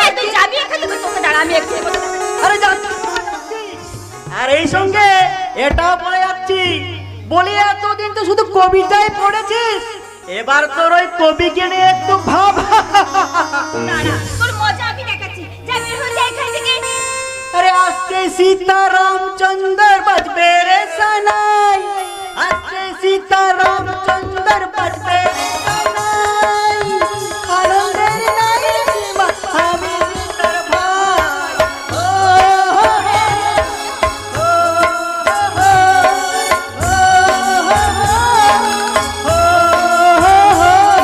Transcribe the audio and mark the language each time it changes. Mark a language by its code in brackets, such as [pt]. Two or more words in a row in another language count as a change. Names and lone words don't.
[bn] তুই যাবি এখান থেকে, তোকে দাঁড়া আমি একটু বলতে। আরে আর এই সঙ্গে এটাও বলে যাচ্ছি, বলি এতদিন তো শুধু কবিতাই পড়েছিস, এবার তোর ওই কবিকে নিয়ে একটু ভাব। না তোর মজা আমি দেখাচ্ছি, যা বের হয়ে যা এখান থেকে। আরে আসতে সীতা রামচন্দ্র বাজবে রে সানাই, আসছে সীতা রামচন্দ্র পটবে নাই, আনন্দের নাই সীমা, আমি সীতার ভাই। ও হো হে, ও হো হো, ও হো হো, ও হো হো।